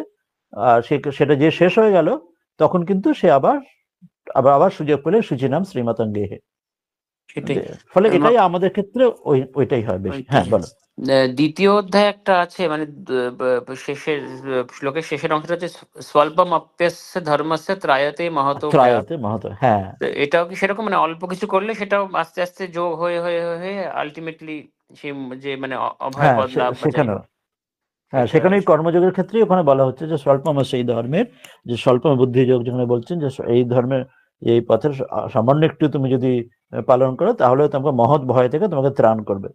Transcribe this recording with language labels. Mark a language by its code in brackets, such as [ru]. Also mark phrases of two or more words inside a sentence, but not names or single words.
[bn] আর সেটা যে শেষ হয়ে গেল, তখন কিন্তু সে আবার সুযোগ পেলে [sa] শুচিনাম শ্রীমাতং গেহে। [bn] সেটাই। ফলে এটাই আমাদের ক্ষেত্রে ওইটাই হয় বেশি। হ্যাঁ বলো। দ্বিতীয় অধ্যায় একটা আছে, মানে শেষের শ্লোকের শেষের অংশটা হচ্ছে [sa] স্বল্পম অপ্যস্য ধর্মস্য ত্রায়তে মহতো ভয়াৎ। ত্রায়তে মহত, [bn] হ্যাঁ। তো এটাও কি সেরকম, মানে অল্প কিছু করলে সেটাও আস্তে আস্তে যোগ হয়ে হয়ে হয়ে আলটিমেটলি সে যে মানে অভয় হ্যাঁ পদ লাভ বা যাই সেখানেও, হোক হ্যাঁ সেটা সেখানে কর্মযোগের ক্ষেত্রে ওখানে বলা হচ্ছে যে স্বল্পম সেই ধর্মের, যে স্বল্প বুদ্ধি যোগ যেখানে বলছেন যে এই ধর্মের এই পথের সামান্য একটু তুমি যদি পালন করো, তাহলে তোমাকে মহৎ ভয় থেকে তোমাকে ত্রাণ করবে।